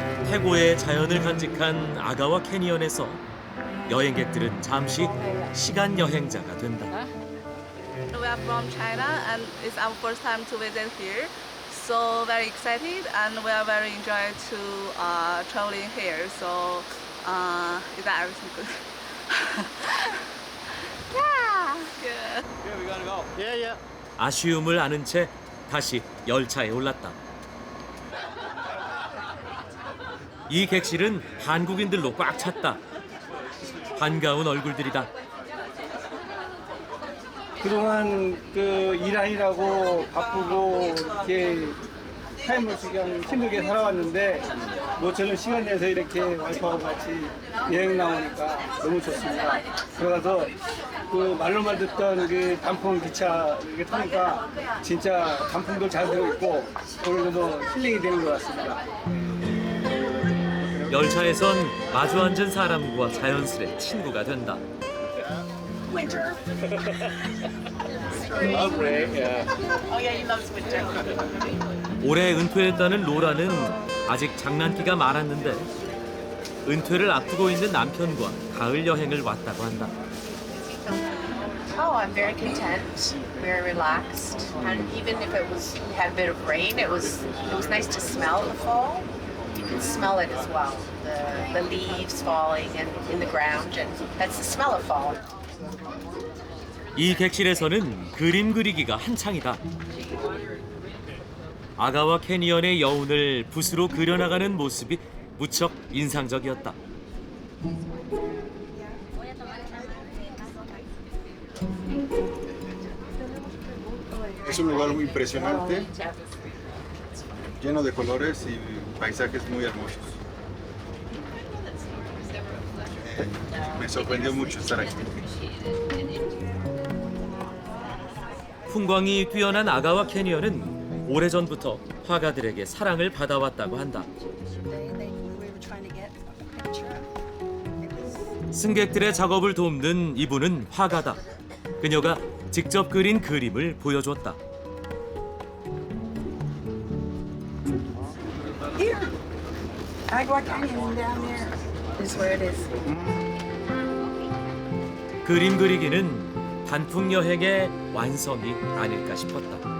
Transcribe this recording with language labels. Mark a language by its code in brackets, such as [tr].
[ko] 태고의 자연을 간직한 아가와 캐니언에서 여행객들은 잠시 시간 여행자가 된다. [en] We are from China and it's our first time to visit here. So very excited and we are very enjoyed to traveling here. So is that everything good? Yeah. Good. Yeah, we gotta go. Yeah. [ko] 아쉬움을 아는 채 다시 열차에 올랐다. 이 객실은 한국인들로 꽉 찼다. 반가운 얼굴들이다. 그동안 그 일하느라고 바쁘고 이렇게 타임을 그냥 힘들게 살아왔는데 모처럼 시간 내서 이렇게 와이프하고 같이 여행 나오니까 너무 좋습니다. 들어가서 그 말로만 듣던 그 단풍 기차 이렇게 타니까 진짜 단풍도 잘 되고 있고 오늘도 힐링이 되는 것 같습니다. 열차에선 마주 앉은 사람과 자연스레 친구가 된다. [en] Winter. Lovely, yeah. Oh yeah, he loves winter. [ko] 올해 은퇴했다는 로라는 아직 장난기가 많았는데 은퇴를 앞두고 있는 남편과 가을 여행을 왔다고 한다. [en] Oh, I'm very content, very relaxed, and even if it had a bit of rain, it was nice to smell the fall. You can smell it as well, the leaves falling and in the ground, and that's the smell of fall. [ko] 이 객실에서는 그림 그리기가 한창이다. 아가와 캐니언의 여운을 붓으로 그려나가는 모습이 무척 인상적이었다. [es] Es un lugar muy impresionante, lleno de colores y paisajes muy hermosos. Me sorprendió mucho estar aquí. [ko] 풍광이 뛰어난 아가와 캐니언은 오래전부터 화가들에게 사랑을 받아왔다고 한다. 승객들의 작업을 돕는 이분은 화가다. 그녀가 직접 그린 그림을 보여줬다. [en] Here. Agua Canyon down there is where it is. [ko] 그림 그리기는 단풍 여행의 완성이 아닐까 싶었다.